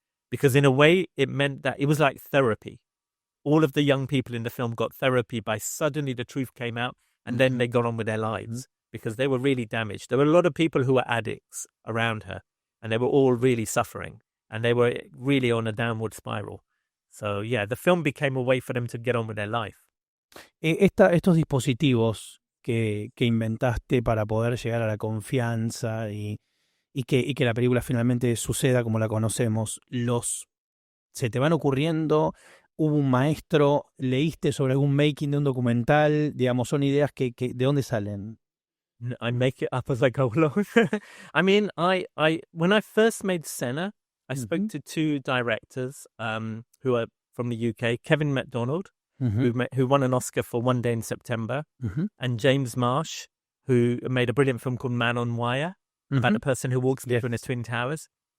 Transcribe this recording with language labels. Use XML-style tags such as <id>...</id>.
<en>Because in a way, it meant that it was like therapy. All of the young people in the film got therapy by suddenly the truth came out and then they got on with their lives because they were really damaged. There were a lot of people who were addicts around her and they were all really suffering and they were really on a downward spiral. So yeah, the film became a way for them to get on with their life.</en> <es>Estos dispositivos que inventaste para poder llegar a la confianza y que la película finalmente suceda como la conocemos, ¿se te van ocurriendo? ¿Hubo un maestro? ¿Leíste sobre algún making de un documental? Digamos, son ideas que ¿de dónde salen?</es> <en>I make it up as I go along. I mean, when I first made Senna, I spoke to two directors who are from the UK, Kevin MacDonald, who won an Oscar for One Day in September, and James Marsh, who made a brilliant film called Man on Wire, about the person who walks between the Twin Towers.</en>